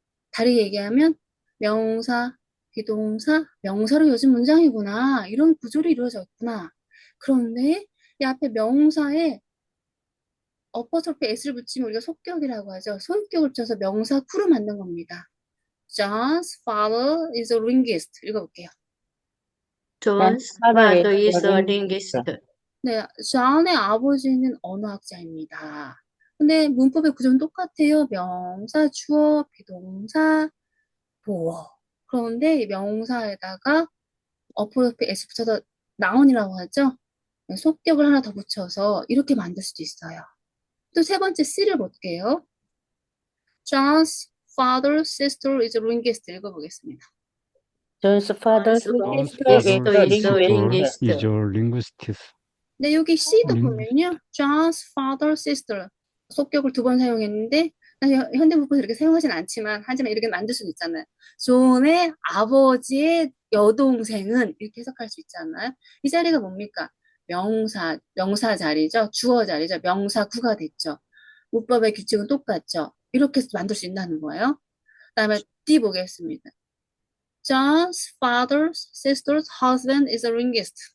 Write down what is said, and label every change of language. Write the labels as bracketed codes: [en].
[ko] 다르게 얘기하면 명사, 비동사, 명사로 요즘 문장이구나. 이런 구조로 이루어져 있구나. 그런데 이 앞에 명사에 어퍼스토피 s를 붙이면 우리가 속격이라고 하죠. 소유격을 붙여서 명사 구로 만든 겁니다. [en] John's father is a linguist. [ko] 읽어볼게요. [en] John's John's father is father a is a linguist. linguist. [ko] 네, 존의 아버지는 언어학자입니다. 근데 문법의 구조는 똑같아요. 명사, 주어, 비동사, 보어. 그런데 이 명사에다가 어퍼스토피 s 붙여서 나운이라고 하죠. 속격을 하나 더 붙여서 이렇게 만들 수도 있어요. 또 세 번째 C를 볼게요. [en] John's father's sister is a linguist. [ko] 읽어보겠습니다. [en] John's father's John's sister is sister a is a linguist. linguist. is a linguist. [ko] 네, 여기 C도 링- 보면요. [en] John's father, sister. [ko] 속격을 두 번 사용했는데, 현대문법에서 이렇게 사용하진 않지만, 하지만 이렇게 만들 수는 있잖아요. 존의 아버지의 여동생은 이렇게 해석할 수 있잖아요. 이 자리가 뭡니까? 명사 자리죠. 주어 자리죠. 명사구가 됐죠. 문법의 규칙은 똑같죠. 이렇게 만들 수 있다는 거예요. 그다음에 D 보겠습니다. [en] John's father's sister's husband is a linguist.